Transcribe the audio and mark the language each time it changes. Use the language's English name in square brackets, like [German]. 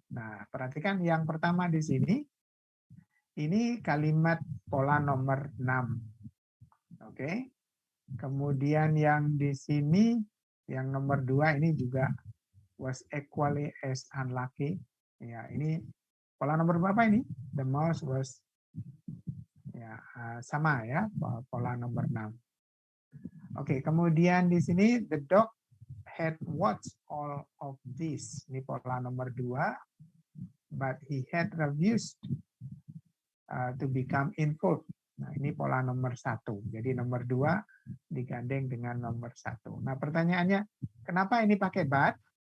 [Indonesian] Nah, perhatikan yang pertama di sini. Ini kalimat pola nomor 6. Oke. Kemudian yang di sini yang nomor 2 ini juga [English] was equally as unlucky. [Indonesian] Ya, ini pola nomor berapa ini? [English] The mouse was [Indonesian] ya, sama ya, pola nomor 6. Oke, kemudian di sini [English] the dog had watched all of this. [Indonesian] Ini pola nomor 2, [English] but he had refused to become involved. [Indonesian] Nah, ini pola nomor 1. Jadi nomor 2 digandeng dengan nomor 1. Nah, pertanyaannya, kenapa ini pakai but?